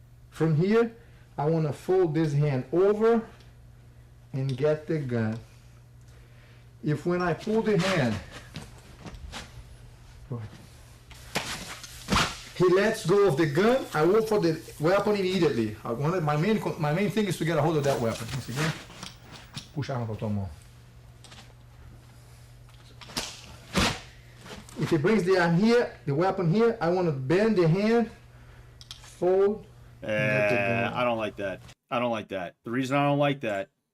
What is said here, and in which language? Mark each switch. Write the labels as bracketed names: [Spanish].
[English] From here, I want to fold this hand over and get the gun. If when I pull the hand, he lets go of the gun, I go for the weapon immediately. My main thing is to get a hold of that weapon. Once again, [Portuguese] puxa a arma com a tua mão. [English] If he brings the arm here, the weapon here, I want to bend the hand, fold. I don't like that. The reason I don't like that,